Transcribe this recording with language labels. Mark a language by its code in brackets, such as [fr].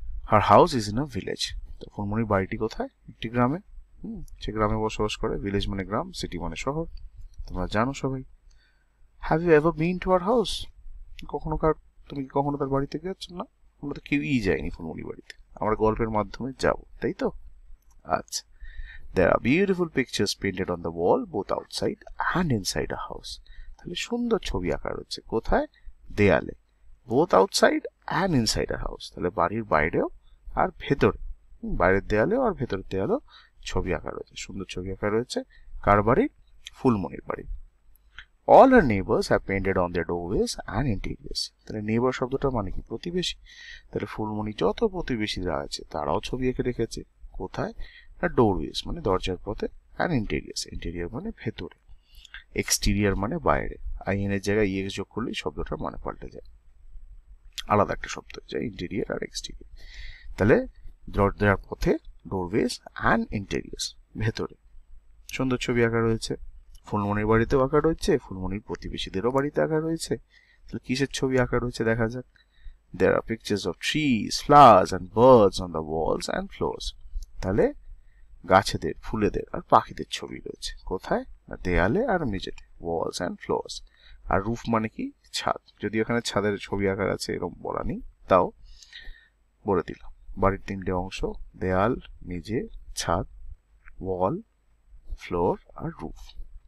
[en] Her house is in a village. [bn] তো ফুলমণির বাড়িটি কোথায়? একটি গ্রামে। সে গ্রামে বসবাস করে। ভিলেজ মানে গ্রাম, সিটি মানে শহর, তোমরা জানো সবাই। [en] Have you ever been to our house? [bn] তুমি কি কখনো তার বাড়িতে গেছো? না, আমরা তো কেউই যাইনি ফুলমণির বাড়িতে, আমরা গল্পের মাধ্যমে যাব, তাই তো? আচ্ছা, [en] there are beautiful pictures painted on the wall both outside and inside a house. [bn] তাহলে সুন্দর ছবি আঁকা রয়েছে কোথায়? দেয়ালে। [en] both outside and inside a house, [bn] তাহলে বাড়ির বাইরেও আর ভেতরে, বাইরের দেয়ালেও আর ভেতরের দেয়ালেও ছবি আঁকা রয়েছে, সুন্দর ছবি আঁকা রয়েছে। কার বাড়ি? ফুলমণির বাড়ি। [en] all her neighbors have painted on their doorways and interiors. [bn] তাহলে নেইবার শব্দটা মানে কি? প্রতিবেশী। তাহলে ফুলমণি যত প্রতিবেশীরা আছে তারাও ছবি এঁকে রেখেছে কোথায়? না, ডোরওয়েজ মানে দরজার পথে, অ্যান্ড ইন্টেরিয়ার্স, ইন্টেরিয়ার মানে ভেতরে, এক্সটেরিয়ার মানে বাইরে। আইএন এর জায়গায় ইএক্স যোগ করলেই শব্দটার মানে পাল্টে যায়, আলাদা একটা শব্দ হয়ে যায়, ইন্টেরিয়ার আর এক্সটেরিয়ার। তাহলে দরজার পথে, ডোরওয়েজ অ্যান্ড ইন্টেরিয়ার্স, ভেতরে। সুন্দর ছবি আঁকা রয়েছে। ফুলমণির বাড়িতেও আঁকা রয়েছে, ফুলমণির প্রতিবেশীদেরও বাড়িতে আঁকা রয়েছে। তাহলে কিসের ছবি আঁকা রয়েছে দেখা যাক। [en] There are pictures of trees, flowers and birds on the walls and floors. [bn] তাহলে গাছেদের, ফুলেদের আর পাখিদের ছবি রয়েছে কোথায়? না, দেয়ালে আর মেঝেতে, Waals and floors. আর roof মানে কি? ছাদ। যদি এখানে ছাদের ছবি আঁকা আছে এরকম বলা নেই, তাও বলে দিলাম। বাড়ির তিনটে অংশ, দেয়াল, মেঝে, ছাদ, ওয়াল, ফ্লোর আর রুফ।